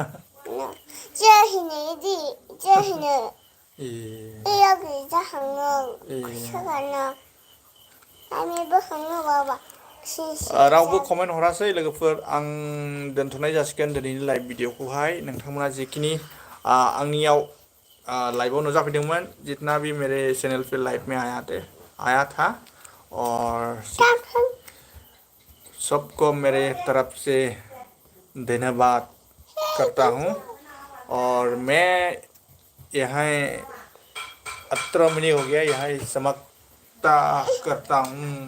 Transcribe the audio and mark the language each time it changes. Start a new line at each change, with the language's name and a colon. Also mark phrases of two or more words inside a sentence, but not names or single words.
Bodo: रावबो कमेन्ट हरासै लोगोफोर आं दोनथ'नाय जासिगोन दिनैनि लाइभ भिडिअखौहाय नोंथांमोना जिखिनि आंनियाव लाइभआव नुजाफैदोंमोन
Hindi: जितना भी मेरे चैनल पे लाइव में आया था और सबको मेरे तरफ से धन्यवाद करता हूँ और मैं यहाँ 18 मिनट हो गया यहाँ समाप्त करता हूँ